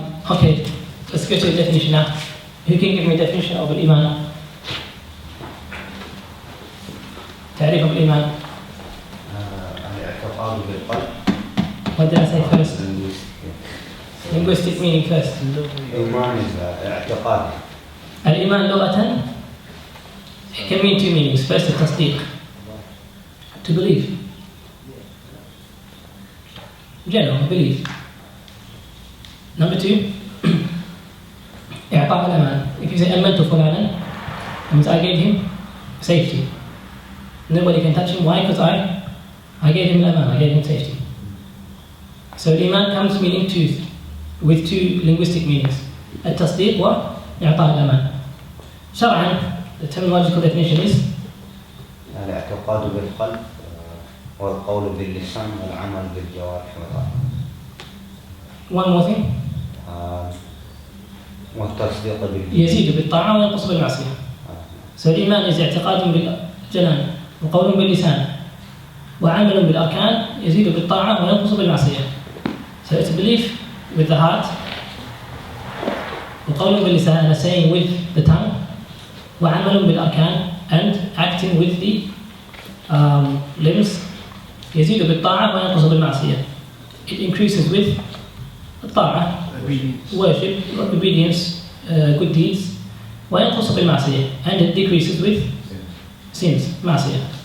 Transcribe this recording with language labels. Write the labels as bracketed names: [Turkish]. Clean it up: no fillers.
[English] Okay, let's go to the definition now. Who can give me a definition of Iman? [Arabic] تعريف الإيمان. الاعتقاد بالقلب. [English] What did I say first? Linguistic meaning first. [Arabic] إيمان is اعتقاد. الإيمان لغة [English] it can mean two meanings. First, التصديق, to believe. General, believe. Number two, [Arabic] إعطاء الأمان. [English] If you say [Arabic] أمنت فلانا, [English] it means I gave him safety. Nobody can touch him. Why? Because I gave him al-aman, I gave him safety. So Iman comes meaning two, with two linguistic meanings. [Arabic] التصديق وإعطاء الأمان. [English] شرعا, the terminological definition is [Arabic] الاعتقاد بالقلب والقول باللسان والعمل بالجوارح والأرض. [English] one more thing. [Arabic] والتصديق يزيد بالطاعة وينقص بالمعصية. So الإيمان is اعتقاد بالجنان وقول باللسان وعمل بالأركان يزيد بالطاعة وينقص بالمعصية. [English] So it's belief with the heart [Arabic] وقول باللسان [English] and saying with the tongue [Arabic] وعمل بالأركان [English] and acting with the limbs [Arabic] يزيد بالطاعة وينقص بالمعصية. [English] It increases with الطاعة, worship, obedience, good deeds [Arabic] وينقص بالمعصية, [English] and it decreases with sins, معصية.